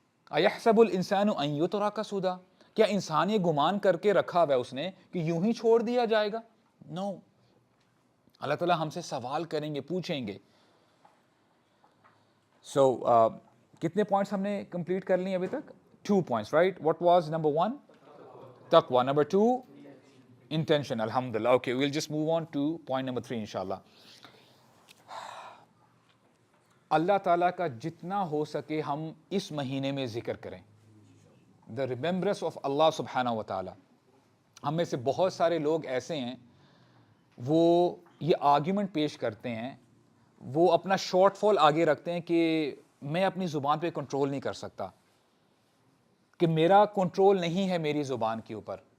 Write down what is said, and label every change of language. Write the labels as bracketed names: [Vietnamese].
[Arabic] ایحسب الانسان ان یترک سدی, [Urdu] کیا انسان یہ گمان کر کے رکھا ہوا ہے اس نے کہ یوں ہی چھوڑ دیا جائے گا؟ نو, اللہ تعالیٰ ہم سے سوال کریں گے, پوچھیں گے. سو کتنے پوائنٹس ہم نے کمپلیٹ کر لی ابھی تک؟ [English] 2 points, right? What was number 1? [Urdu] تقوی. [English] Number 2, Intention, alhamdulillah. Okay, we'll just move on to point number 3 inshallah. [Urdu] اللہ تعالیٰ کا جتنا ہو سکے ہم اس مہینے میں ذکر کریں. [English] the remembrance of [Urdu] اللہ سبحانہ و تعالیٰ. ہم میں سے بہت سارے لوگ ایسے ہیں وہ یہ آرگیومنٹ پیش کرتے ہیں, وہ اپنا شارٹ فال آگے رکھتے ہیں کہ میں اپنی زبان پہ کنٹرول نہیں کر سکتا, کہ میرا کنٹرول نہیں ہے میری زبان کے اوپر.